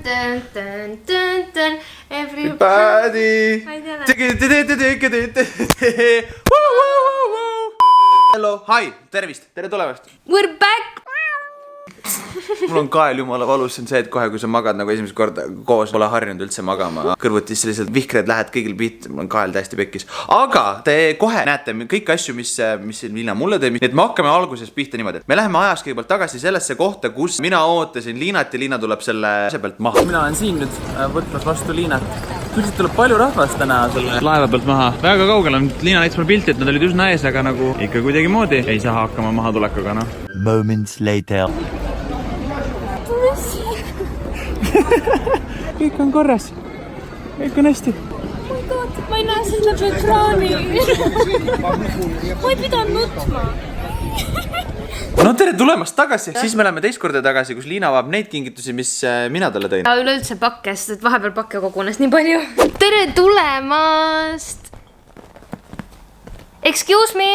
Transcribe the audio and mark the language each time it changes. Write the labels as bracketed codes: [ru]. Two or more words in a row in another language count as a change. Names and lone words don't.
[en] Everybody. Hello, hi, [et] tervist, tere tulemast. [en] We're back. [et] Mul on kael jumala valus, see on see, et kohe kui sa magad nagu esimest korda koos, pole harjunud üldse magama. Kõrvutis sellised vihkred lähed kõigil pihta, mul on kael täiesti pekkis. Aga te kohe näete kõik asju, mis Liina mulle teeb. Et me hakkame alguses pihta niimoodi. Me läheme ajas kõigepealt tagasi sellesse kohta, kus mina ootasin Liinat ja Liina tuleb selle pealt maha. Mina olen siin nüüd võtmas vastu Liinat. Üldiselt tuleb palju rahvast täna selle laeva pealt maha. Väga kaugel on. Liina näitas mulle pilti, et nad olid üsna ees, aga nagu ikka kuidagi moodi ei saa hakkama maha tulekuga, noh. [en] Moments later. [et] Kõik on korras. Kõik on hästi. [en] Oh my god, [et] ma ei näe sind läbi ekraani. Ma ei pidanud nutma. No tere tulemast tagasi. Siis me läheme teist korda tagasi, kus Liina avab neid kingitusi, mis mina talle tõin. Üleüldse pakke, sest vahepeal pakke kogunes nii palju. Tere tulemast. [en] Excuse me.